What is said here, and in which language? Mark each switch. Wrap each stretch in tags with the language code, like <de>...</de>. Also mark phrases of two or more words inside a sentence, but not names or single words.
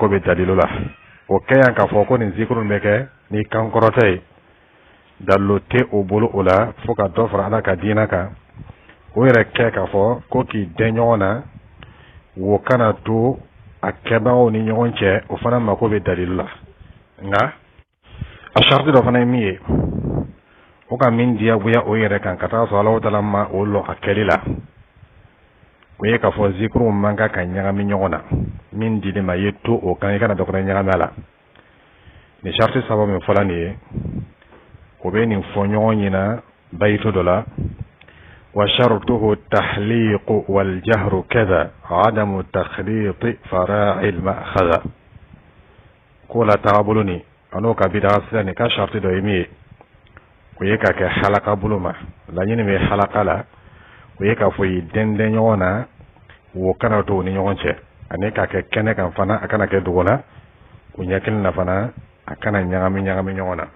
<bm>bɛ dalilu la o kɛ yan k'a fɔ ko nin zikuru bɛ kɛ ni kan kɔrɔtɛ ye dalilu tɛ o bolo o la fo ka dɔ fara ala ka diina kan o yɛrɛ kɛ k'a fɔ ko k'i dɛn ɲɔgɔn na wo kana to a kɛbagaw ni ɲɔgɔn cɛ o fana mako bɛ dalilu la nka a sharti dɔ fana ye min ye o ka min diyagoya o yɛrɛ kan ka taa sɔrɔ Alahu Taala ma o lɔ a kɛli la o ye k'a fɔ zikuru man kan ka ɲagami ɲɔgɔn na min dili ma ye to o kan i kana dɔ fana ɲagami a la ni sharti saba min fɔla nin ye o bɛ nin fɔ ɲɔgɔn ɲɛna bayito dɔ la</bm> <ar>وشرطه تحليق والجهر كذا عدم تخليط فرع المأخذ</ar> <bm>ko la taabolo ni an'o ka bid'a sira ni ka sharti dɔ ye min ye o ye ka kɛ halaka bolo ma laɲini bɛ halaka la o ye k'a fɔ i dɛndɛn ɲɔgɔn na wo kana to ni ɲɔgɔn cɛ ani k'a kɛ kɛnɛ kan fana a kana kɛ dugu la o ɲɛ kelen na fana a kana ɲagami ɲɔgɔn na.</bm>